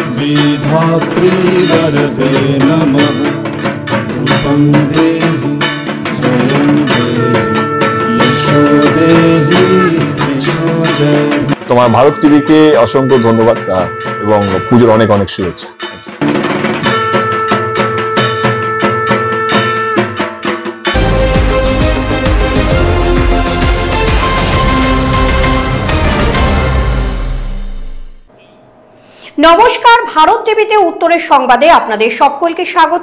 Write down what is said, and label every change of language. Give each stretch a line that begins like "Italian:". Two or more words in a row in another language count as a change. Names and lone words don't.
Sanskrit: धात्री वरदे नमः रूपं देहि जयं देहि यशो देहि यशो देहि।
Bangla: তোমার ভারত টিভিকে অসংখ্য ধন্যবাদ এবং পুজোর অনেক অনেক শুভেচ্ছা। নমস্কার, ভারত টিভিতে উত্তরের সংবাদে আপনাদের সকলকে স্বাগত।